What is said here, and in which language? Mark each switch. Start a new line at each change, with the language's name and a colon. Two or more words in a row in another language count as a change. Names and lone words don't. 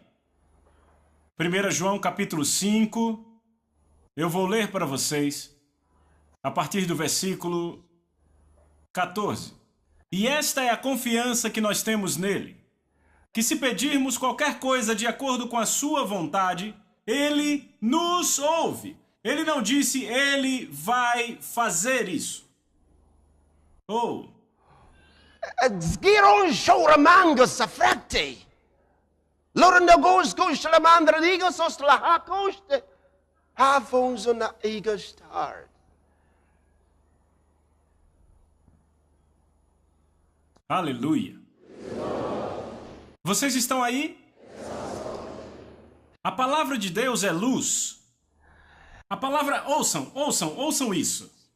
Portuguese: 1 João capítulo 5, eu vou ler para vocês a partir do versículo 14. E esta é a confiança que nós temos nele, que se pedirmos qualquer coisa de acordo com a sua vontade, ele nos ouve. Ele não disse, ele vai fazer isso. Oh. Zgiron shoramangos safrati. Lorandagos gushalamandra digos oslahakoste. Havonzona igastard. Aleluia. Vocês estão aí? A palavra de Deus é luz. A palavra, ouçam isso.